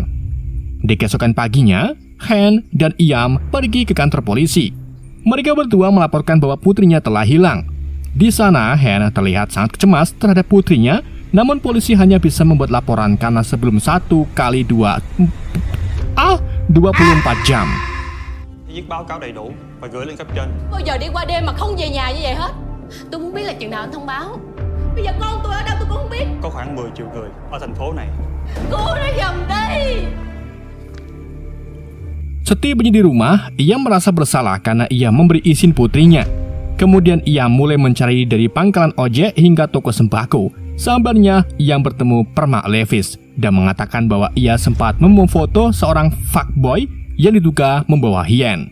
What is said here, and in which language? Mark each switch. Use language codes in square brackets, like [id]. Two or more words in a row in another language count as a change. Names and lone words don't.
[id] Di keesokan paginya, Han dan Iam pergi ke kantor polisi. Mereka berdua melaporkan bahwa putrinya telah hilang. Di sana, Han terlihat sangat cemas terhadap putrinya, namun polisi hanya bisa membuat laporan karena sebelum 1 kali 24 jam. [vi] Viết báo cáo đầy đủ và gửi lên cấp trên. Bao giờ đi qua đêm mà không về nhà như vậy hết? Tôi muốn biết là chừng nào anh thông báo. Bây giờ con tôi ở đâu tôi cũng không biết. Có khoảng 10 triệu người ở thành phố này. Cô nói giùm đi. [id] Setibanya di rumah, ia merasa bersalah karena ia memberi izin putrinya. Kemudian Iam mulai mencari dari pangkalan ojek hingga toko sembako. Sabarnya Iam bertemu Permak Levis dan mengatakan bahwa ia sempat memfoto seorang fuckboy yang diduga membawa Hien.